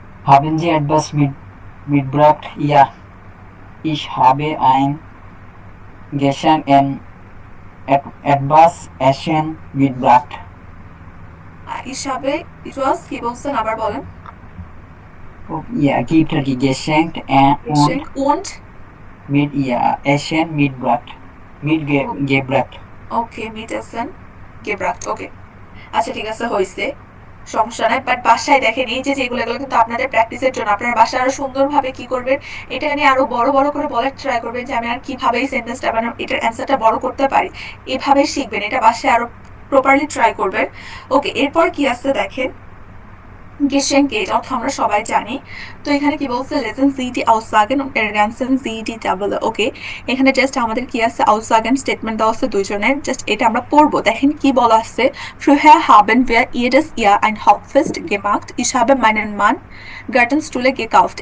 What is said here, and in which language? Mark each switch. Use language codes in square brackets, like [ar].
[de] Haben Sie etwas mitgebracht? Ja, ich habe ein Geschenk und etwas Essen mitgebracht. [bn] হিসাবে etwas কি বলছেন আবার বলেন? [de] Ja, gibt er die Geschenk und mit Essen mitgebracht. Mitgebracht. ওকে mit Essen gebracht, ওকে। [bn] আচ্ছা ঠিক আছে হইছে, সমস্যা নাই। বাট বাসায় দেখেন এই যে যেগুলো এগুলো কিন্তু আপনাদের প্র্যাকটিসের জন্য, আপনারা বাসায় আরো সুন্দরভাবে কি করবেন, এটা নিয়ে আরো বড় বড় করে বলার ট্রাই করবেন যে আমি আর কিভাবে এই সেন্টেন্সটা মানে এটার অ্যান্সারটা বড় করতে পারি, এভাবে শিখবেন, এটা বাসায় আরো প্রপারলি ট্রাই করবেন। ওকে এরপর কি আছে দেখেন, Geschenke, এটা অর্থ আমরা সবাই জানি। তো এখানে কি বলছে, [de] lesen Sie die Aussagen und ergänzen Sie die Tabelle, ওকে। [bn] এখানে জাস্ট আমাদের কি আছে, Aussagen স্টেটমেন্ট দেওয়া আছে দুইজনের, জাস্ট এটা আমরা পড়বো। দেখেন কি বলা আছে, [de] Früher haben wir jedes Jahr ein Hauptfest gemacht. Ich habe meinen Mann Gartenstühle gekauft.